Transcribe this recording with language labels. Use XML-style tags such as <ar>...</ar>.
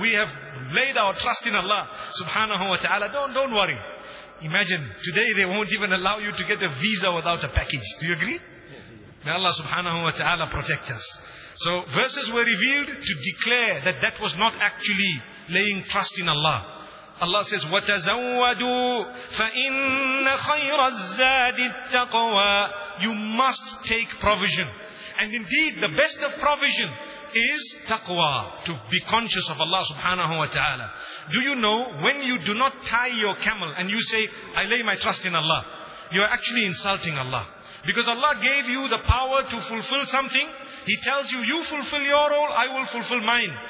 <en>We have laid our trust in Allah subhanahu wa ta'ala. Don't worry. Imagine, today they won't even allow you to get a visa without a package. Do you agree? May Allah subhanahu wa ta'ala protect us. So verses were revealed to declare that that was not actually laying trust in Allah. Allah says,</en> <ar>وَتَزَوَّدُوا فَإِنَّ خَيْرَ الزَّادِ التَّقْوَى.</ar> <en>You must take provision. And indeed, the best of provision is taqwa, to be conscious of Allah subhanahu wa ta'ala. Do you know, when you do not tie your camel and you say, I lay my trust in Allah, you are actually insulting Allah. Because Allah gave you the power to fulfill something. He tells you, you fulfill your role, I will fulfill mine.</en>